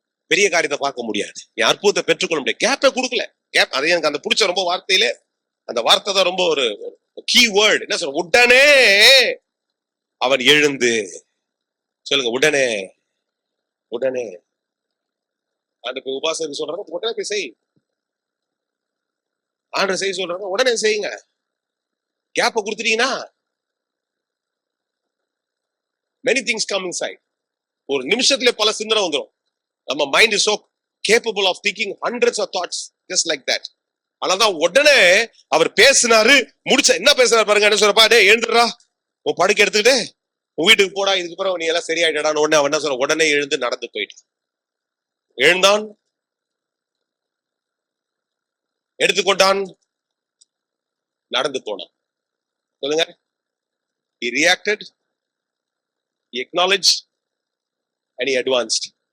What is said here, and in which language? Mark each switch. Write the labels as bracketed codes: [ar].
[ta] பெரிய காரியத்தை பார்க்க முடியாது, நீ அற்புதத்தை பெற்றுக்கொள்ள முடியாது. கேப்பை கொடுக்கல. கேப், அது எனக்கு அந்த பிடிச்ச ரொம்ப வார்த்தையிலே அந்த வார்த்தை தான் ரொம்ப ஒரு கீ வேர்டு. என்ன சொல்ற? உடனே அவன் எழுந்து. சொல்லுங்க, உடனே. உடனே அந்த உபாசகர் சொல்றாங்க, உடனே போய் செய். ஆண்டவர் செய்ய சொல்றாங்க, உடனே செய்யுங்க. கேப்பை கொடுத்துட்டீங்கன்னா [en] many things come inside. [ta] ஒரு நிமிஷத்துல பல சிந்தனை வந்துடும். நம்ம [en] Mind is so capable of thinking hundreds of thoughts just like that. [ta] ஆனாதான் உடனே அவர் பேசினாரு, முடிச்ச என்ன பேசினார் பாருங்க. என்ன சொல்றப்பா, டே எழுந்துடுறா, உன் படுக்கை எடுத்துக்கிட்டு உன் வீட்டுக்கு போடா, இதுக்கு பிறகு நீ எல்லாம் சரியாயிட்டான்னு உடனே அவன் என்ன சொல்ற? உடனே எழுந்து நடந்து போயிட்டு எழுந்தான், எடுத்துக்கொண்டான், நடந்து போனான். சொல்லுங்க, [en] he reacted, he acknowledged and he advanced.